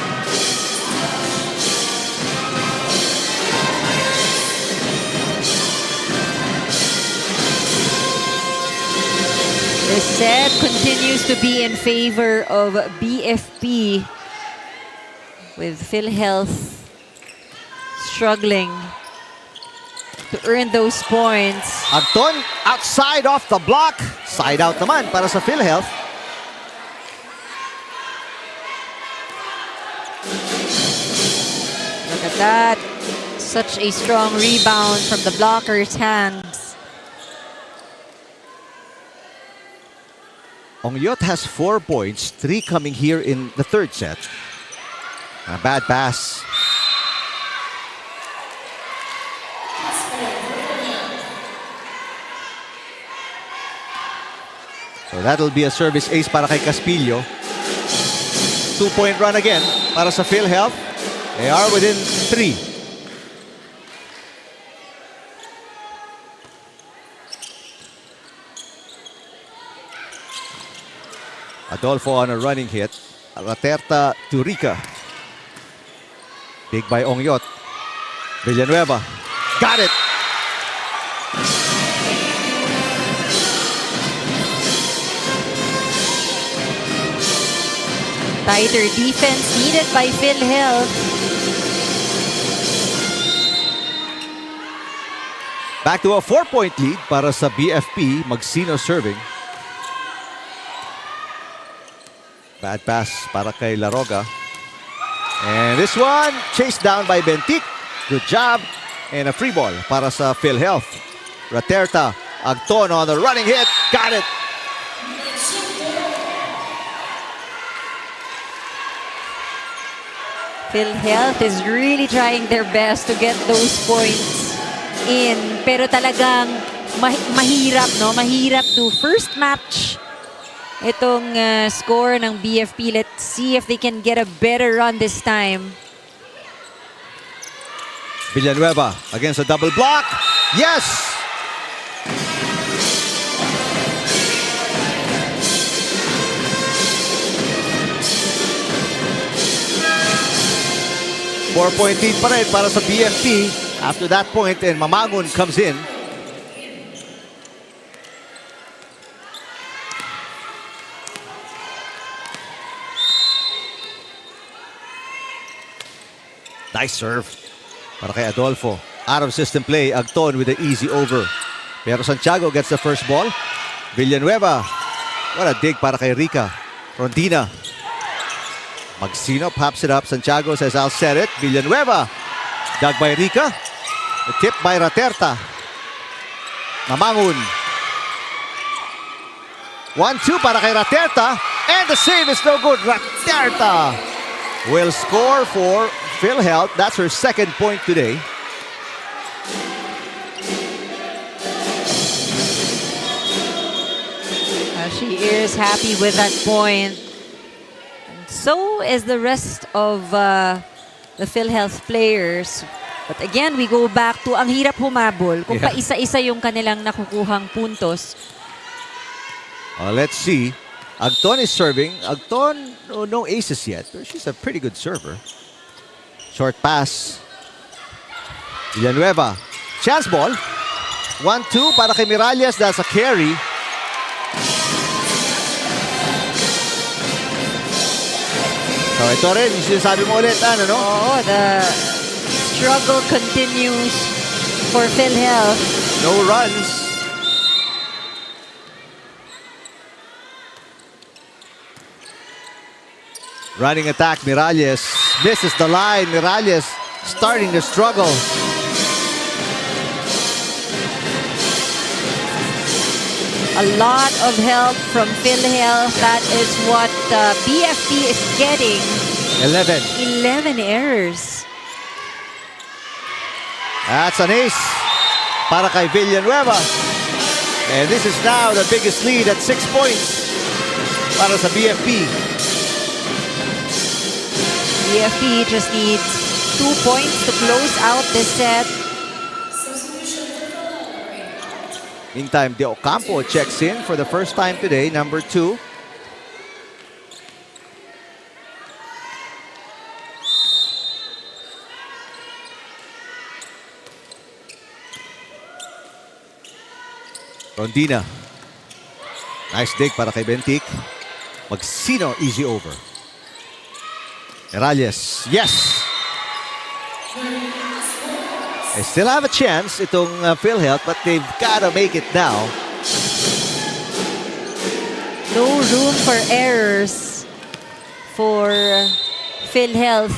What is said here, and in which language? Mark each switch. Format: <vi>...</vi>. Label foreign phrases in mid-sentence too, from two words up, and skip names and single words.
<en>This set continues to be in favor of BFP, with PhilHealth struggling to earn those points. Agton, outside off the block. Side out</en> <tl>naman para sa PhilHealth.</tl> <en>Look at that. Such a strong rebound from the blocker's hands. Ongyot has 4 points, 3 coming here in the third set. A bad pass. So that'll be a service ace</en> <tl>para kay</tl> <en>Caspillo. 2-point run again</en> <tl>para sa</tl> <en>PhilHealth. They are within 3. Adolfo on a running hit. Raterta to Rika. Big by Ongyot. Villanueva. Got it! Tighter defense needed by PhilHealth. Back to a 4-point lead</en> <tl>para sa</tl> <en>BFP. Magsino serving. Bad pass</en> <tl>para kay</tl> <en>Laroga. And this one chased down by Bentic. Good job. And a free ball</en> <tl>para sa</tl> <en>PhilHealth. Raterta, Agton on the running hit. Got it. PhilHealth is really trying their best to get those points in.</en> <tl>Pero talagang mahirap, no? Mahirap to</tl> <en>first match</en> <tl>itong score ng BFP.</tl> <en>Let's see if they can get a better run this time. Villanueva against a double block. Yes! Four-point lead</en> <tl>pa rin para sa BMP.</tl> <en>After that point, and Mamangon comes in. Nice serve</en> <tl>para kay</tl> <en>Adolfo. Out of system play. Agton with the easy over. Pero Santiago gets the first ball. Villanueva. What a dig</en> <tl>para kay</tl> <en>Rika. Rondina. Magsino pops it up. Santiago says, I'll set it. Villanueva. Dug by Rika. The tip by Raterta. Mamangon. 1-2</en> <tl>para kay</tl> <en>Raterta. And the save is no good. Raterta will score for PhilHealth. That's her second point today. She is happy with that point. And so is the rest of the PhilHealth players. But again, we go back to</en> <tl>ang hirap humabol kung paisa-isa yung kanilang nakukuhang puntos.</tl> <en>Let's see. Agton is serving. Agton, no aces yet, but she's a pretty good server. Short pass. Villanueva. Chance ball. 1-2</en> <tl>para kay</tl> <en>Miralles. That's a carry.</en> <tl>So ito rin, yung sinasabi mo ulit, ano, no? Oo,</tl> <en>the struggle continues for PhilHealth. No runs. Running attack, Miralles misses the line. Miralles starting to struggle. A lot of help from PhilHealth. That is what BFP is getting. 11 errors. That's an ace</en> <tl>para kay</tl> <en>Villanueva. And this is now the biggest lead at 6 points</en> <tl>para sa</tl> <en>BFP. BFP just needs 2 points to close out this set. Meantime, De Ocampo checks in for the first time today, number 2. Rondina. Nice dig</en> <tl>para kay</tl> <en>Bentic. Magsino, easy over. Miralles, yes! They still have a chance,</en> <tl>itong PhilHealth,</tl> <en>but they've got to make it now. No room for errors for PhilHealth.</en>